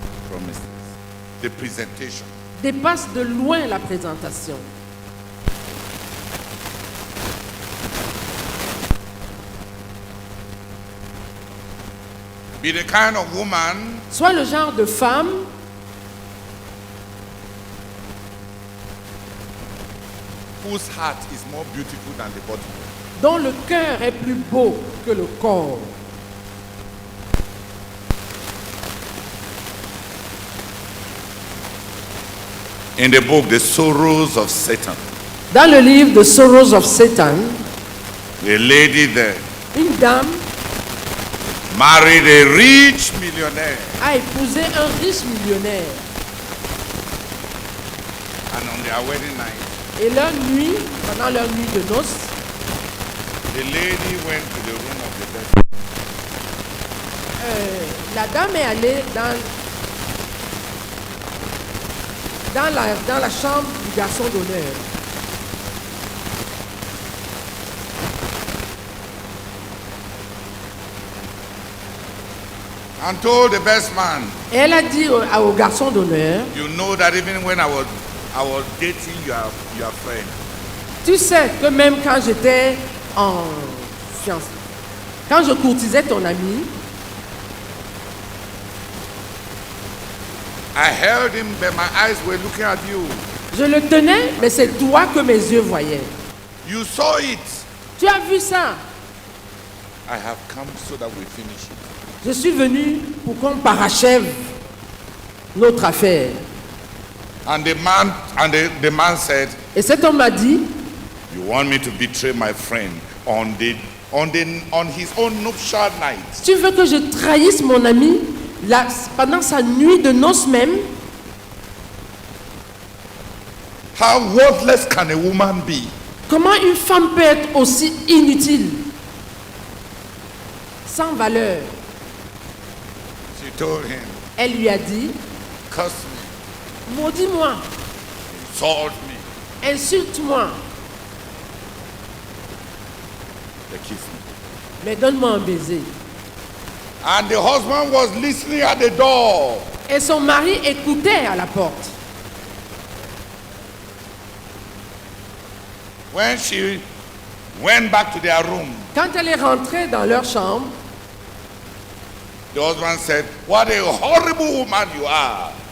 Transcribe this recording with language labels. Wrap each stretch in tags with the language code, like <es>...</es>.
<en>promises, the presentation.</en> <fr>dépassent de loin la présentation.</fr> <en>Be the kind of woman</en> <fr>Sois le genre de femme</fr> <en>whose heart is more beautiful than the body.</en> <fr>dont le cœur est plus beau que le corps.</fr> <en>In the book, The Sorrows of Satan,</en> <fr>Dans le livre The Sorrows of Satan,</fr> <en>the lady there</en> <fr>une dame</fr> <en>married a rich millionaire,</en> <fr>a épousé un riche millionnaire.</fr> <en>and on their wedding night,</en> <fr>Et leur nuit, pendant leur nuit de noces,</fr> <en>the lady went to the room of the dead.</en> <fr>la dame est allée dans la chambre du garçon d'honneur.</fr> <en>And told the best man,</en> <fr>Et elle a dit au garçon d'honneur,</fr> <en>you know that even when I was dating your friend,</en> <fr>tu sais que même quand j'étais en fiancée, quand je courtisais ton ami,</fr> <en>I held him, but my eyes were looking at you.</en> <fr>je le tenais, mais c'est toi que mes yeux voyaient.</fr> <en>You saw it.</en> <fr>Tu as vu ça?</fr> <en>I have come so that we finish it.</en> <fr>Je suis venu pour qu'on parachève notre affaire.</fr> <en>And the man said,</en> <fr>Et cet homme m'a dit,</fr> <en>you want me to betray my friend on his own nuptial night?</en> <fr>tu veux que je trahisse mon ami pendant sa nuit de noces même?</fr> <en>How worthless can a woman be?</en> <fr>Comment une femme peut être aussi inutile, sans valeur?</fr> <en>She told him,</en> <fr>Elle lui a dit,</fr> <en>curse me,</en> <fr>maudis-moi,</fr> <en>insult me,</en> <fr>insulte-moi,</fr> <en>they kiss me.</en> <fr>mais donne-moi un baiser.</fr> <en>And the husband was listening at the door.</en> <fr>Et son mari écoutait à la porte.</fr> <en>When she went back to their room,</en> <fr>Quand elle est rentrée dans leur chambre,</fr> <en>the husband said, what a horrible woman you are.</en>